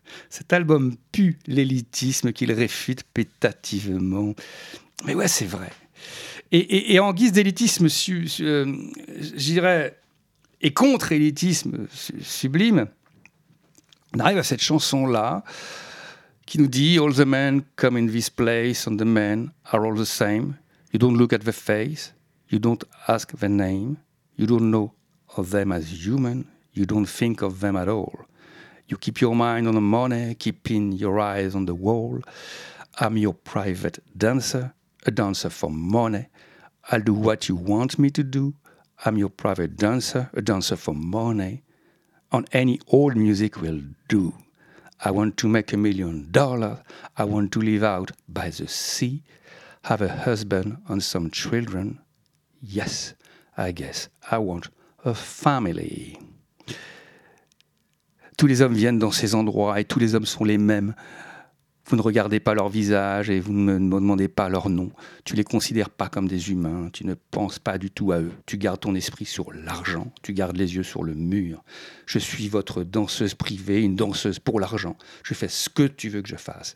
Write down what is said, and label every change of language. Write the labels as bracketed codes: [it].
[fr] Cet album pue l'élitisme qu'il réfute putativement. Mais ouais, c'est vrai. Et en guise d'élitisme, j'irais, et contre-élitisme sublime, on arrive à cette chanson-là qui nous dit « [en] All the men come in this place and the men are all the same ». You don't look at the face, you don't ask the name, you don't know of them as human, you don't think of them at all. You keep your mind on the money, keeping your eyes on the wall. I'm your private dancer, a dancer for money. I'll do what you want me to do. I'm your private dancer, a dancer for money. On any old music will do. I want to make $1 million. I want to live out by the sea. Have a husband and some children. Yes, I guess I want a family. [fr] Tous les hommes viennent dans ces endroits et tous les hommes sont les mêmes. Vous ne regardez pas leur visage et vous ne me demandez pas leur nom. Tu ne les considères pas comme des humains. Tu ne penses pas du tout à eux. Tu gardes ton esprit sur l'argent. Tu gardes les yeux sur le mur. Je suis votre danseuse privée, une danseuse pour l'argent. Je fais ce que tu veux que je fasse.